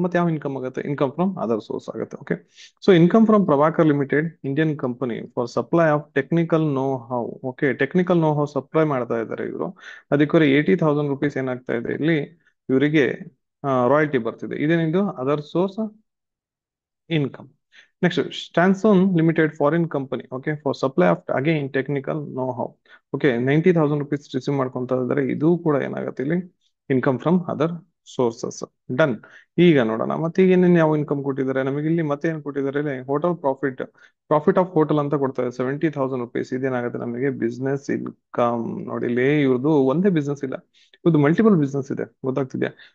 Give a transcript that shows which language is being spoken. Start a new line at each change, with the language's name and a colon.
Kannada: ಮತ್ತೆ ಯಾವ ಇನ್ಕಮ್ ಆಗುತ್ತೆ, ಇನ್ಕಮ್ ಫ್ರಮ್ ಅದರ್ ಸೋರ್ಸ್ ಆಗುತ್ತೆ.
English: Okay, so income from Prabhakar limited Indian company for supply of technical know how.
Kannada: Okay, technical know how supply ಮಾಡ್ತಾ ಇದ್ದಾರೆ ಇವರು. ಅದಕ್ಕೆ 80,000 rupees ಏನಾಗ್ತಾ ಇದೆ ಇಲ್ಲಿ ಇವರಿಗೆ ರಾಯಲ್ಟಿ ಬರ್ತಿದೆ. ಇದೇನಿದು other source income.
English: Next, Stanson Limited foreign company, okay, for supply of again technical know-how.
Kannada: Okay, 90,000 rupees receive ಮಾಡ್ಕೊಂತ ಇದ್ದಾರೆ. ಇದು ಕೂಡ ಏನಾಗುತ್ತೆ ಇಲ್ಲಿ income from other sources. Done. ಈಗ ನೋಡೋಣ ಮತ್ತೆ ಈಗ ಏನೇನು ಯಾವ ಇನ್ಕಮ್ ಕೊಟ್ಟಿದ್ದಾರೆ ನಮಗೆ ಇಲ್ಲಿ. ಮತ್ತೆ ಏನ್ ಕೊಟ್ಟಿದ್ದಾರೆ ಇಲ್ಲಿ? Hotel profit, profit of hotel ಅಂತ ಕೊಡ್ತಾರೆ 70,000 ರುಪೀಸ್. ಇದೇನಾಗುತ್ತೆ ನಮಗೆ ಬಿಸ್ನೆಸ್ ಇನ್ಕಮ್. ನೋಡಿ ಇಲ್ಲಿ ಇವ್ರದ್ದು ಒಂದೇ ಬಿಸ್ನೆಸ್ ಇಲ್ಲ, ಇವ್ರದ್ದು ಮಲ್ಟಿಪಲ್ ಬಿಸ್ನೆಸ್ ಇದೆ. ಗೊತ್ತಾಗ್ತಿದ್ಯಾ?